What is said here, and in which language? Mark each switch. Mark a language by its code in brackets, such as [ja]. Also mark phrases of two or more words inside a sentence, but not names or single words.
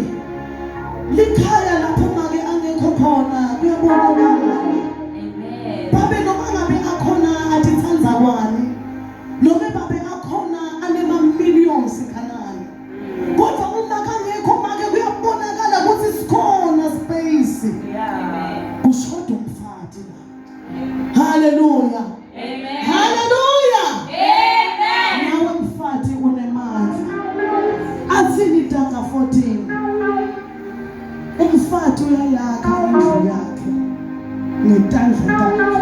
[ss] Likhaya lapho make angekho khona kuyabonakala. Amen. Babe noma ngabe akhona atithanza kwani. Noma babe akhona anema millions kanani. Kodwa uma kangekho make kuyabonakala ukuthi sikhona space. Amen. Kushoda umfati la. Haleluya. Amen. Haleluya. Amen. Nawe mfati unemandla. Athini Tanga 14. Umfati uyayakha indlu yakhe ngetandla takhe.